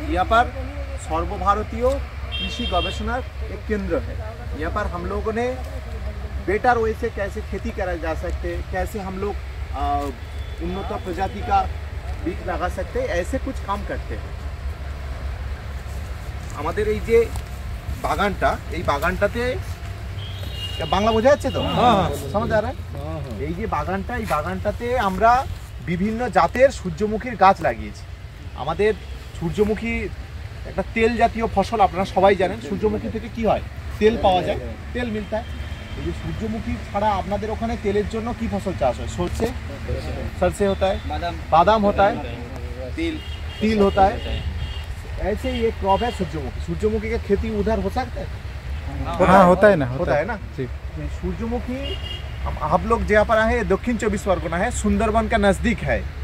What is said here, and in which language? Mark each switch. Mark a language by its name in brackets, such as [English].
[Hindi] यहाँ पर सर्वभारतीय कृषि गवेषणा एक केंद्र है। यहाँ पर हम लोगों ने बेटर वे से कैसे खेती करा जा सकते, कैसे हम लोग उन्नत प्रजाति का बीज लगा सकते, ऐसे कुछ काम करते हैं। [Bangla] আমাদের এই যে বাগানটা, এই বাগানটাতে বাংলা বোঝা যাচ্ছে তো? [Hindi] समझ आ रहा है? [Bangla] এই যে বাগানটা, এই বাগানটাতে আমরা বিভিন্ন জাতের সূর্যমুখীর গাছ লাগিয়েছি। আমাদের সূর্যমুখী একটা তেল জাতীয় ফসল, আপনারা সবাই জানেন। সূর্যমুখী থেকে কি হয়? তেল পাওয়া যায়, তেল [Hindi] মিলता है। [Bangla] এই যে সূর্যমুখী ছাড়া আপনাদের ওখানে তেলের জন্য কি ফসল চাষ হয়? সরষে, [Hindi] सरसे होता है, बादाम होता है, तिल होता है। ऐसे ही एक क्रॉप है सूर्यमुखी। सूर्यमुखी का खेती उधर हो सकता है? हाँ, होता है ना, होता है ना। सूर्यमुखी हम लोग जहाँ पर आए हैं दक्षिण 24 परगना है, सुंदरबन का नज़दीक है।